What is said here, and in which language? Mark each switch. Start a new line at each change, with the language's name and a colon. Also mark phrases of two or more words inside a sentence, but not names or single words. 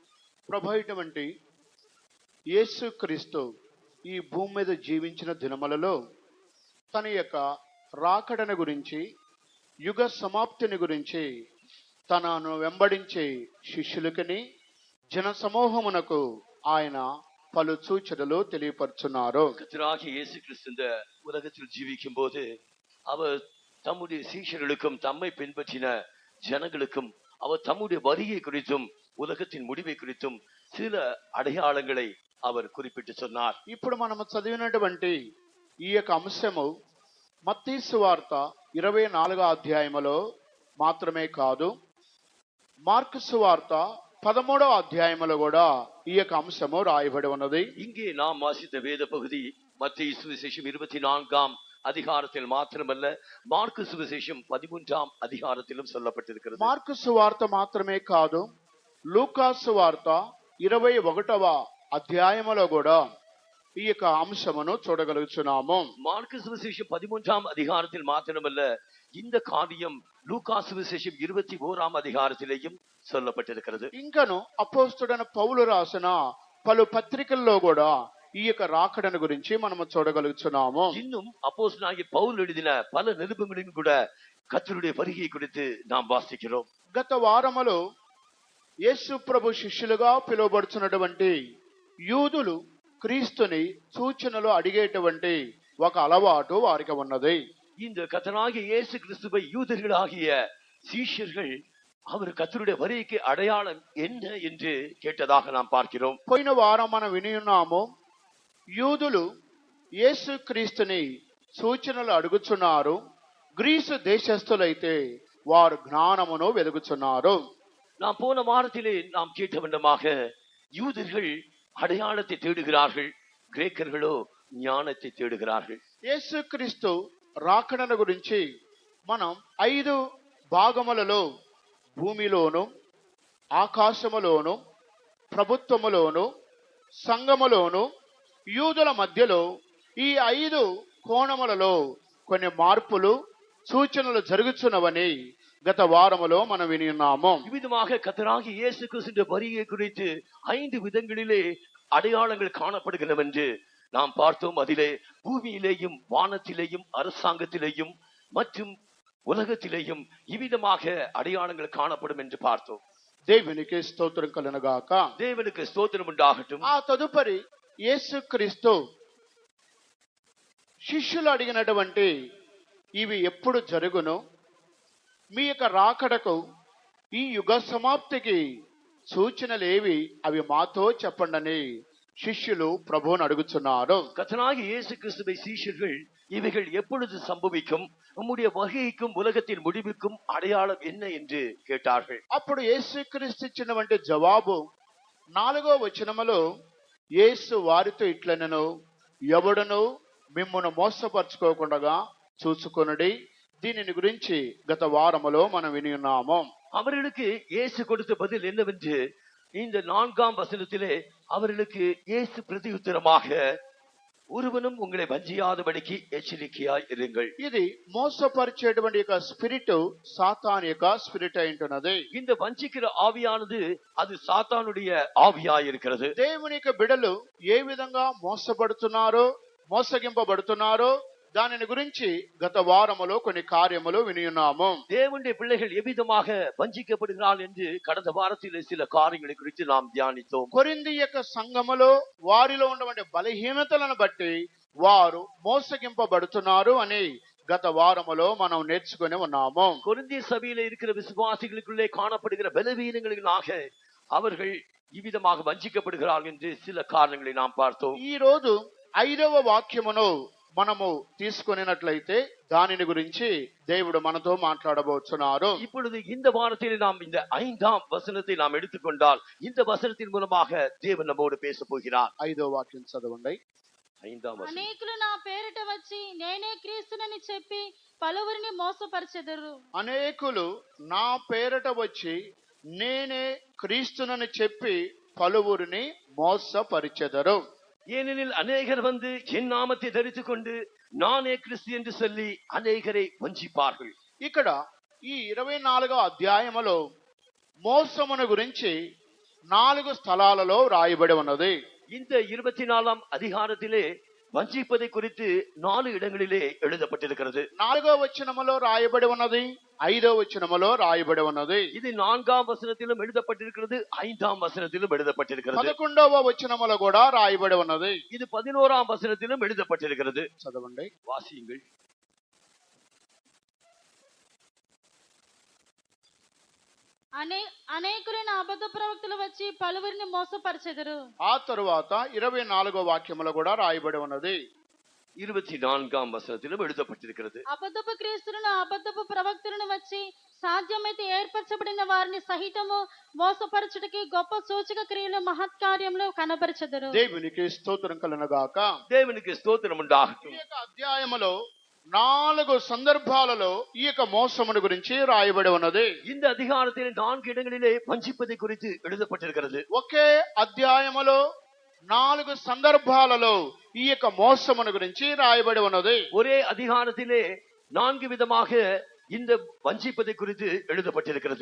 Telugu: ప్రభు అయినటువంటి యేసుక్రీస్తు ఈ భూమి మీద జీవించిన దినములలో తన యొక్క రాకడను గురించి, యుగ సమాప్తిని గురించి తనను వెంబడించే శిష్యులకని జన సమూహమునకు ఆయన పలు సూచనలు తెలియపరుచున్నారు.
Tamil: கர்த்தராகிய இயேசு கிறிஸ்து இந்த உலகத்தில் ஜீவிக்கும் போது அவர் தம்முடைய சீஷர்களுக்கும் தம்மை பின்பற்றின ஜனங்களுக்கும் அவர் தம்முடைய வருகை குறித்தும் உலகத்தின் முடிவை குறித்தும் சில அடையாளங்களை அவர் குறிப்பிட்டு சொன்னார்.
Telugu: ఇప్పుడు మనము చదివినటువంటి ఈ యొక్క అంశము మత్తయి సువార్త 24వ అధ్యాయములో మాత్రమే కాదు, మార్కు సువార్త 13వ అధ్యాయములో కూడా ఈ యొక్క అంశము రాయబడి ఉన్నది.
Tamil: இங்கே நாம் வாசித்த வேத பகுதி மத்தேயு சுவிசேஷம் 24ஆம் அதிகாரத்தில் மாத்திரமல்ல, మార్కు சுவிசேஷம் 13ஆம் அதிகாரத்திலும் சொல்லப்பட்டிருக்கிறது.
Telugu: మార్కు సువార్త మాత్రమే కాదు, లూకా సువార్త 21వ అధ్యాయములో కూడా ఈ యొక్క అంశమును చూడగలుగుతున్నాము.
Tamil: మార్కు சுவிசேஷம் 13ஆம் அதிகாரத்தில் மாத்திரமல்ல, இந்த காரியம் லூக்கா சுவிசேஷம் 21ஆம் அதிகாரத்திலேயும் சொல்லப்பட்டிருக்கிறது.
Telugu: ఇంకను అపోస్తలుడైన పౌలు రాసిన పలు పత్రికల్లో కూడా ఈ యొక్క రాకడను గురించి మనము చూడగలుగుతున్నాము.
Tamil: இன்னும் அப்போஸ்தலனாகிய பவுல் எழுதின பல நிருபங்களிலும் கூட கர்த்தருடைய வருகை குறித்து நாம் வாசிக்கிறோம்.
Telugu: గత వారములో యేసు ప్రభు శిష్యులుగా పిలువబడుతున్నటువంటి యూదులు క్రీస్తుని సూచనలు అడిగేటువంటి ఒక అలవాటు వారికి ఉన్నది.
Tamil: இந்த கர்த்தராகிய இயேசு கிறிஸ்துவை யூதர்களாகிய சீஷர்கள் அவர் கர்த்தருடைய வருகைக்கு அடையாளம் என்ன என்று கேட்டதாக நாம் பார்க்கிறோம்.
Telugu: పోయిన వారం మనం విని ఉన్నాము, యూదులు యేసు క్రీస్తుని సూచనలు అడుగుచున్నారు, గ్రీసు దేశస్థులైతే వారు జ్ఞానమును వెలుగుచున్నారు.
Tamil: நாம் போன வாரத்திலே நாம் கேட்ட வண்ணமாக யூதர்கள் அடையாளத்தை தேடுகிறார்கள், கிரேக்கர்களோ ஞானத்தை தேடுகிறார்கள்.
Telugu: యేసుక్రీస్తు రాకడను గురించి మనం 5 భాగములలో, భూమిలోను, ఆకాశములోను, ప్రభుత్వములోను, సంఘములోను, యూదుల మధ్యలో ఈ 5 కోణములలో కొన్ని మార్పులు, సూచనలు జరుగుతున్నవని గత వారములో మనం విని ఉన్నాము.
Tamil: இவ்விதமாக கர்த்தராகிய இயேசு கிறிஸ்துவின் வருகை குறித்து 5 விதங்களிலே அடையாளங்கள் காணப்படுகிறது என்று நாம் பார்த்தோம். அதிலே பூமியிலேயும் வானத்திலேயும் அரசாங்கத்திலேயும் மற்றும் உலகத்திலேயும் இவ்விதமாக அடையாளங்கள் காணப்படும் என்று பார்த்தோம்.
Telugu: దేవునికి స్తోత్రం కలుగునుగాక.
Tamil: தேவனுக்கு ஸ்தோத்திரம் உண்டாகட்டும்.
Telugu: ఆ తదుపరి యేసుక్రీస్తు శిష్యులు అడిగినటువంటి ఇవి ఎప్పుడు జరుగును, మీ యొక్క రాకడకు ఈ యుగ సమాప్తికి సూచనలేవి, అవి మాతో చెప్పండి శిష్యులు ప్రభువును అడుగుతున్నారు.
Tamil: கர்த்தராகிய இயேசு கிறிஸ்துவை சீஷர்கள் இவைகள் எப்பொழுது சம்பவிக்கும், உம்முடைய வருகைக்கும் உலகத்தின் முடிவுக்கும் அடையாளம் என்ன என்று கேட்டார்கள்.
Telugu: అప్పుడు యేసుక్రీస్తు ఇచ్చినటువంటి జవాబు 4వ వచనములో, యేసు వారితో ఇట్లనెను, ఎవడును మిమ్మును మోసపరచుకోకుండా చూసుకొనుడి. దీనిని గురించి గత వారములో మనం విని ఉన్నాము.
Tamil: அவர்களுக்கு இயேசு கொடுத்த பதில் என்னவென்று இந்த 4ஆம் வசனத்திலே அவர்களுக்கு இயேசு பிரதியுத்தரமாக, ஒருவனும் உங்களை வஞ்சியாதபடிக்கு எச்சரிக்கையாய் இருங்கள்.
Telugu: ఇది మోసపరిచేటువంటి యొక్క స్పిరిట్ సాతాను యొక్క స్పిరిట్ అయింటున్నది.
Tamil: இந்த வஞ்சிக்கிற ஆவியானது அது சாத்தானுடைய ஆவியாய் இருக்கிறது.
Telugu: దేవుని యొక్క బిడలు ఏ విధంగా మోసపడుతున్నారో, మోసగింపబడుతున్నారో దానిని గురించి గత వారములో కొన్ని కార్యములు వినియున్నాము.
Tamil: தேவனுடைய பிள்ளைகள் எவ்விதமாக வஞ்சிக்கப்படுகிறாள் என்று கடந்த வாரத்திலே சில காரியங்களை குறித்து நாம் தியானித்தோம்.
Telugu: కొరింథీ యొక్క సంఘములో వారిలో ఉన్నటువంటి బలహీనతలను బట్టి వారు మోసగింపబడుతున్నారు అని గత వారములో మనం నేర్చుకుని ఉన్నాము.
Tamil: கொரிந்திய சபையிலே இருக்கிற விசுவாசிகளுக்குள்ளே காணப்படுகிற பலவீனங்களினாக அவர்கள் இவ்விதமாக வஞ்சிக்கப்படுகிறார்கள் என்று சில காரணங்களை நாம் பார்த்தோம்.
Telugu: ఈ రోజు 5వ వాక్యమును మనము తీసుకున్నట్లయితే దానిని గురించి దేవుడు మనతో మాట్లాడబోతున్నారు.
Tamil: இப்பொழுது இந்த வாரத்தில் நாம் இந்த 5ஆம் வசனத்தை நாம் எடுத்துக்கொண்டால் இந்த வசனத்தின் மூலமாக தேவன் நம்மோடு பேச போகிறார்.
Telugu: 5వ వాక్యం చదవండి.
Tamil: 5ஆம் வசனம்.
Telugu: అనేకులు నా పేరిట వచ్చి నేనే క్రీస్తునని చెప్పి పలువురిని మోసపరిచెదరు. అనేకులు నా పేరట వచ్చి నేనే క్రీస్తునని చెప్పి పలువురిని మోసపరిచెదరు.
Tamil: ஏனெனில் அநேகர் வந்து என் நாமத்தை தரித்துக் கொண்டு நானே கிறிஸ்து என்று சொல்லி அநேகரை வஞ்சிப்பார்கள்.
Telugu: ఇక్కడ ఈ 24వ అధ్యాయములో మోసమును గురించి 4 స్థలాలలో రాయబడి ఉన్నది.
Tamil: இந்த 24ஆம் அதிகாரத்திலே வஞ்சிப்பதை குறித்து 4 இடங்களிலே எழுதப்பட்டிருக்கிறது.
Telugu: 4వ వచనములో రాయబడి ఉన్నది, 5వ వచనములో రాయబడి ఉన్నది.
Tamil: இது 4ஆம் வசனத்திலும் எழுதப்பட்டிருக்கிறது, 5ஆம் வசனத்திலும் எழுதப்பட்டிருக்கிறது.
Telugu: 11వ వచనములో కూడా రాయబడి ఉన్నది.
Tamil: இது 11ஆம் வசனத்திலும் எழுதப்பட்டிருக்கிறது.
Telugu: చదవండి.
Tamil: வாசியுங்கள்.
Telugu: అనేకులైన అబద్ధ ప్రవక్తలు వచ్చి పలువురిని మోసపరిచెదరు. ఆ తరువాత 24వ వాక్యములో కూడా రాయబడి ఉన్నది.
Tamil: 24ஆம் వசనத்திலும் எழுதப்பட்டிருக்கிறது.
Telugu: అబద్ధపు క్రీస్తులను అబద్ధపు ప్రవక్తలను వచ్చి సాధ్యమైతే ఏర్పరచబడిన వారిని సహితము మోసపరచుటకి గొప్ప సూచక క్రియలు మహత్కార్యములు కనబరచెదరు. దేవునికి స్తోత్రం కలుగుగాక.
Tamil: தேவனுக்கு ஸ்தோத்திரம் உண்டாகட்டும்.
Telugu: ఈ యొక్క అధ్యాయములో 4 సందర్భాలలో ఈ యొక్క మోసమును గురించి రాయబడి ఉన్నది.
Tamil: இந்த அதிகாரத்தில் 4 இடங்களிலே வஞ்சிப்பதை குறித்து எழுதப்பட்டிருக்கிறது.
Telugu: ఒకే అధ్యాయములో 4 సందర్భాలలో ఈ యొక్క మోసమును గురించి రాయబడి ఉన్నది.
Tamil: ஒரே அதிகாரத்திலே 4 விதமாக இந்த வஞ்சிப்பதை குறித்து எழுதப்பட்டிருக்கிறது.